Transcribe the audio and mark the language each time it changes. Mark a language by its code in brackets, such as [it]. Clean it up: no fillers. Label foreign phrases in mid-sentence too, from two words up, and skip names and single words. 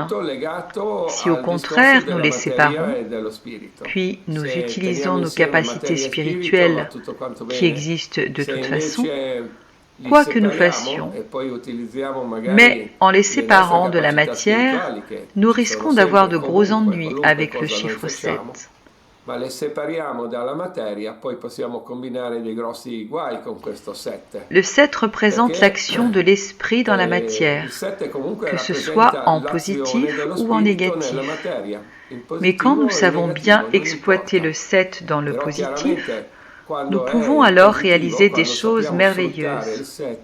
[fr] Si au contraire nous les séparons, puis nous utilisons nos capacités spirituelles qui existent de toute façon, quoi que nous fassions, mais en les séparant de la matière, nous risquons d'avoir de gros ennuis avec le chiffre 7. [it] Ma le separiamo dalla materia, poi possiamo combinare dei grossi guai con questo 7. [fr] Le 7 représente l'action de l'esprit dans la matière, que ce soit en positif ou en négatif. Mais quand nous savons bien exploiter le 7 dans le positif, nous pouvons alors réaliser des choses merveilleuses.